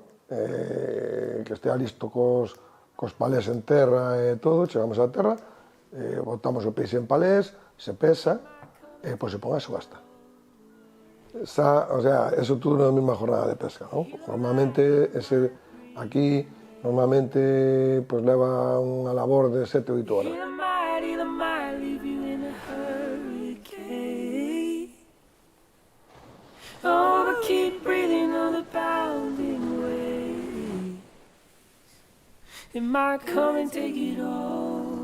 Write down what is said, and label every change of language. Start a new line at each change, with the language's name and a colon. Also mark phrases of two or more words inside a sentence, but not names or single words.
Galician: Que estea listo cos palés en terra e todo, chegamos a terra, botamos o peixe en palés, se pesa, e pois se pon a subasta.
Spanish: O sea, eso
Galician: tudo na mesma jornada de pesca, non? Normalmente, aquí, normalmente, pois leva unha labor de 7 ou 8 horas.
English: Oh, but keep breathing on the pounding waves. It might come and take it all.